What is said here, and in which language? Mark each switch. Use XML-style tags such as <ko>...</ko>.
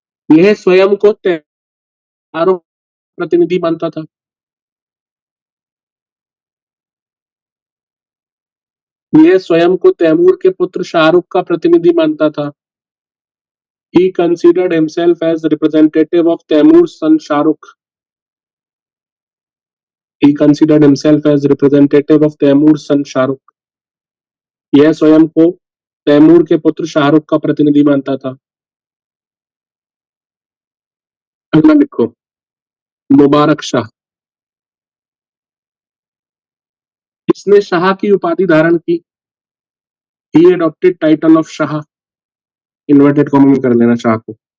<hi>यह स्वयं को शाहरुख प्रतिनिधि मानता था। यह स्वयं को तैमूर के पुत्र शाहरुख का प्रतिनिधि मानता था।</hi> <en>He considered himself as representative of Taimur's son Shahrukh. He considered himself as representative of Taimur's son Shahrukh.</en> <hi>यह स्वयं को तैमूर के पुत्र शाहरुख का प्रतिनिधि मानता था। अगला लिखो, मुबारक शाह। इसने शाह की उपाधि धारण की।</hi> <en>He adopted title of</en> <hi>Shah, inverted comma में कर लेना शाह को।</hi>